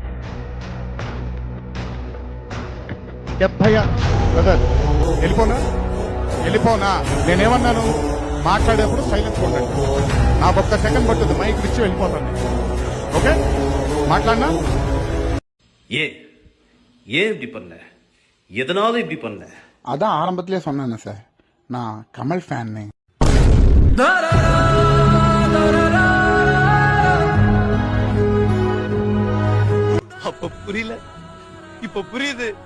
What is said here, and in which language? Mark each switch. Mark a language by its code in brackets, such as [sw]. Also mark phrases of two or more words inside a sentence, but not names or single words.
[te] వెళ్ళిపోనా? నేనేమన్నాను? మాట్లాడేప్పుడు సైలెన్స్ ఉండండి. నాకు ఒక్క సెకండ్ పట్టుద్ది, మైక్ ఇచ్చి వెళ్ళిపోతాను. ఓకే మాట్లాడినా? [ta] ஏன் இப்படி பண்ண? எதனால இப்படி பண்ண? அதான் ஆரம்பத்திலே சொன்னேன் சார், நான் கமல் ஃபேன். அப்ப புரியல, இப்ப புரியுது.